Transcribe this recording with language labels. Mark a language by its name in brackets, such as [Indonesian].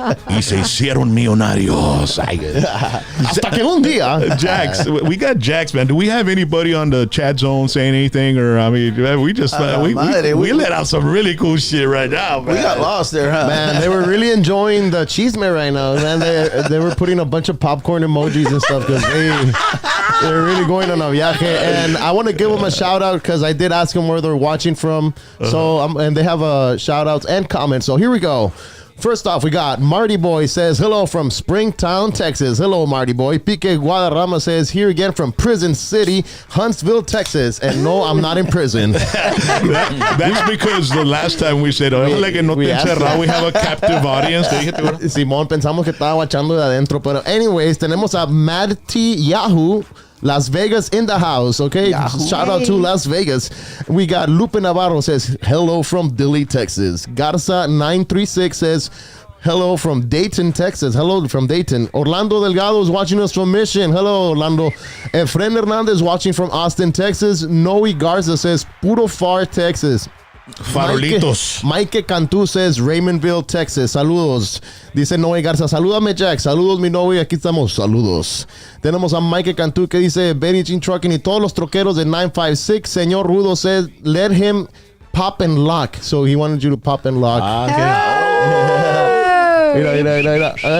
[Spanish] Y se hicieron millonarios. Hasta que un día. [English] Jax, we got Jax, man. Do we have anybody on the chat zone saying anything? Or, I mean, we just, we let out some really cool shit right now, man. We got lost there, huh? Man, they were really enjoying the chisme right now, man. They were putting a bunch of popcorn emojis and stuff because they're really going on a viaje. And I want to give them a shout out because I did ask them where they're watching from. So and they have shout outs and comments. So here we go. First off, we got Marty Boy says, hello from Springtown, Texas. Hello, Marty Boy. Pique Guadarrama says, here again from Prison City, Huntsville, Texas. And no, I'm not in prison. That's because the last time we said, [Spanish] ojalá que no te encerrado, [English] we have a captive audience. [Spanish] Simón, pensamos que estaba guachando de adentro. Pero [English] anyways, [Spanish] tenemos a [English] Matty Yahoo, Las Vegas in the house, okay? Yahoo. Shout out to Las Vegas. We got Lupe Navarro says, hello from Dilley, Texas. Garza 936 says, hello from Dayton, Texas. Hello from Dayton. Orlando Delgado is watching us from Mission. Hello, Orlando. Efren Hernandez watching from Austin, Texas. Noe Garza says, Puro Far, Texas. Farolitos. [Spanish] Mike Cantú says Raymondville, Texas. Saludos. Dice Noe Garza. Salúdame, Jack. Saludos, mi Noe. Aquí estamos. Saludos. Tenemos a Mike Cantú que dice Betty Jean Trucking y todos los troqueros de 956. [English] Señor Rudo says let him pop and lock. So he wanted you to pop and lock. [Spanish] Mira. Dale.